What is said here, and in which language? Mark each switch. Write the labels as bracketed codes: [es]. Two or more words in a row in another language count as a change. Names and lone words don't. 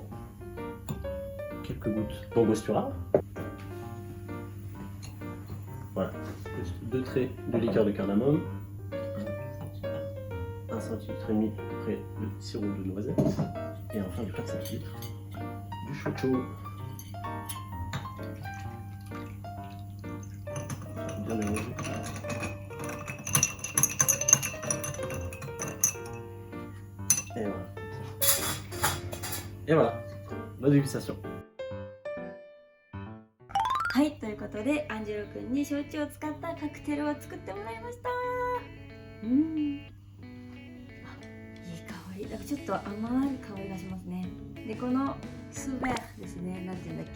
[fr] Quelques gouttes d'angostura. Voilà, 2 traits de liqueur de cardamome, 1 centilitre et demi près de sirop de noisette, et enfin du 4 centilitres du shochu. Bien mélanger. Et voilà. Et voilà, bonne dégustation. [ja] はい、ということでアンジェロ君に焼酎を使ったカクテルを作ってもらいました。いい香り。なんかちょっと甘い香りがしますね。で、このスベーですね、なんていうんだっけ。